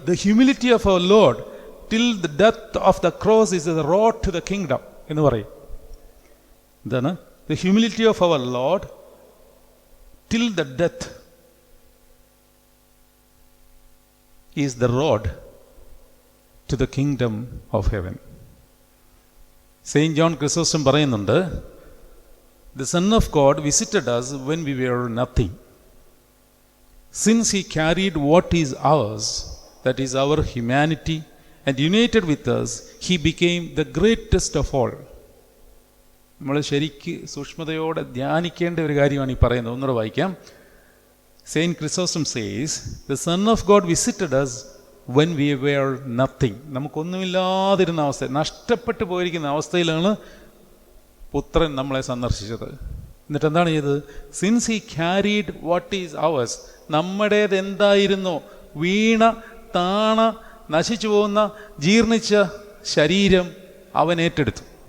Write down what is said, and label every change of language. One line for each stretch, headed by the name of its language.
English: the humility of our Lord till the death of the cross is the road to the kingdom
Malayalam: എന്ന് പറയും. എന്താണ്?
English: The humility of our Lord till the death is the road to the kingdom of heaven. Saint John Chrysostom
Malayalam: പറയുന്നുണ്ട്,
English: the Son of God visited us when we were nothing. Since he carried what is ours, that is our humanity, and united with us, he became the greatest of all.
Malayalam: നമ്മൾ ശരിക്ക് സൂക്ഷ്മതയോടെ ധ്യാനിക്കേണ്ട ഒരു കാര്യമാണ് ഈ പറയുന്നത്. ഒന്നുകൂടെ വായിക്കാം.
English: Saint Chrysostom says, the Son of God visited us when we were nothing.
Malayalam: നമുക്കൊന്നുമില്ലാതിരുന്ന അവസ്ഥ, നഷ്ടപ്പെട്ടു പോയിരിക്കുന്ന അവസ്ഥയിലാണ് പുത്രൻ നമ്മളെ സന്ദർശിച്ചത്. എന്നിട്ട് എന്താണ് ചെയ്തത്?
English: since he carried what is ours,
Malayalam: നമ്മുടേത് എന്തായിരുന്നോ, വീണ താണ നശിച്ചു പോകുന്ന ജീർണിച്ച ശരീരം അവൻ ഏറ്റെടുത്തു.